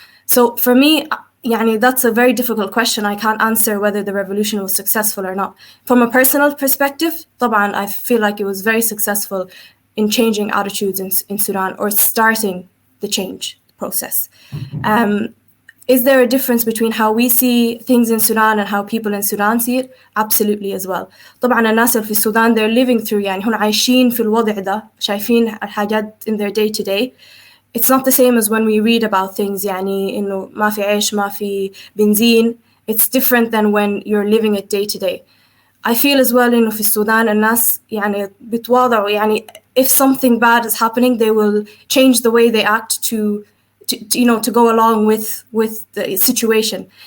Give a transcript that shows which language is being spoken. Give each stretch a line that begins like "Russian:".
English: So for me, يعني that's a very difficult question. I can't answer whether the revolution was successful or not. From a personal perspective, طبعا I feel like it was very successful in changing attitudes in Sudan, or starting the change process. Is there a difference between how we see things in Sudan and how people in Sudan see it? Absolutely as well.
Arabic: طبعا الناس اللي في السودان
English: they're living through,
Arabic: يعني هم عايشين في الوضع ده, شايفين الحاجات
English: in their day to day. It's not the same as when we read about things,
Arabic: يعني إنه ما في عيش, ما في بنزين.
English: it's different than when you're living it day to day. I feel as well
Arabic: إنه في السودان الناس يعني بتواضعوا يعني
English: if something bad is happening they will change the way they act to to go along with the situation.